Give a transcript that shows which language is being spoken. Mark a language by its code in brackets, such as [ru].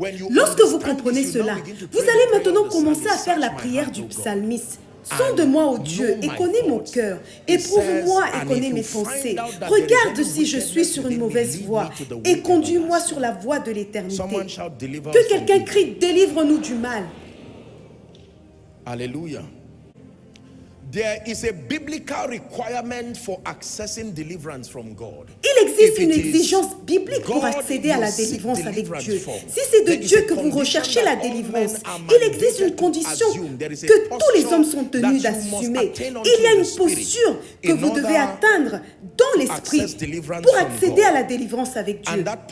[fr] Lorsque vous comprenez cela, vous allez maintenant commencer à faire la prière du psalmiste. Sonde-moi, ô Dieu, et connais mon cœur. Éprouve-moi et connais mes pensées. Regarde si je suis sur une mauvaise voie et conduis-moi sur la voie de l'éternité. Que quelqu'un crie, délivre-nous du mal. Hallelujah. [en] There is a biblical requirement for accessing deliverance from God. [fr] Il existe une exigence biblique pour accéder à la délivrance avec Dieu. Si c'est de Dieu que vous recherchez la délivrance, il existe une condition que tous les hommes sont tenus d'assumer. Il y a une posture que vous devez atteindre dans l'esprit pour accéder à la délivrance avec Dieu.